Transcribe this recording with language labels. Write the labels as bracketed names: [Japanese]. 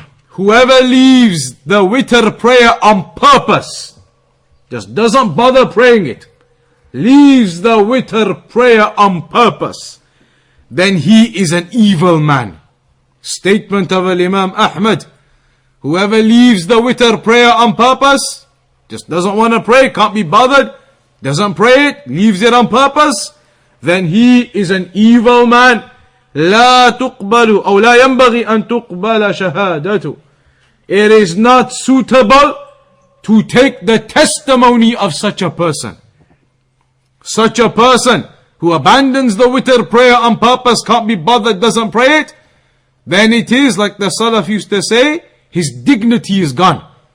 [English] Whoever leaves the Witr Prayer on purpose, just doesn't bother praying it, leaves the Witr Prayer on purpose, then he is an evil man. Statement of Imam Ahmad. Whoever leaves the Witr Prayer on purpose, just doesn't want to pray, can't be bothered, doesn't pray it, leaves it on purpose, then he is an evil man. [Arabic] لا تقبل أو لا ينبغي أن تقبل شهادته. [English] It is not suitable to take the testimony of such a person. Such a person who abandons the Witr Prayer on purpose, can't be bothered, doesn't pray it, then it is like the Salaf used to say, his dignity is gone.